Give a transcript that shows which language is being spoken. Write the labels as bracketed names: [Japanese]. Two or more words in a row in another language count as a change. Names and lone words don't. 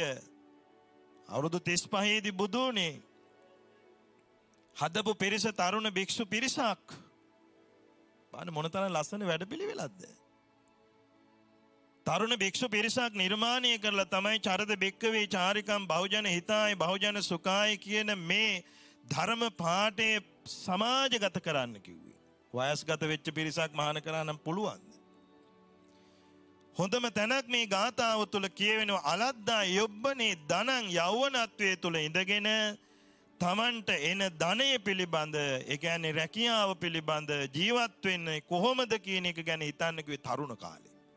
[Sinhala] අවුරුදු 35 දී බුදුනේ හදපු පිරිස තරුණ භික්ෂු පිරිසක්. බලන්න මොනතරම් ලස්සන වැඩපිළිවෙලක්ද? තරුණ භික්ෂු පිරිසක් නිර්මාණය කරලා තමයි [Pali] චරද බික්කවේ චාරිකම් බහුජන හිතාය බහුජන සුඛාය [Sinhala] කියන මේ ධර්ම පාඨය සමාජගත කරන්න කිව්වේ. වයස්ගත වෙච්ච පිරිසක් මහාන කරා නම් පුළුවන්ද? හොඳම තැනක් මේ ගාථාව තුළ කියවෙනවා [Pali] අලද්දා යොබ්බනේ ධනං [Sinhala] යෞවනත්වයේ තුළ ඉඳගෙන තමන්ට එන ධනය පිළිබඳ, ඒ කියන්නේ රැකියාව පිළිබඳ ජීවත් වෙන්නේ කොහොමද කියන එක ගැන හිතන්න කිව්වේ තරුණ කාලේ.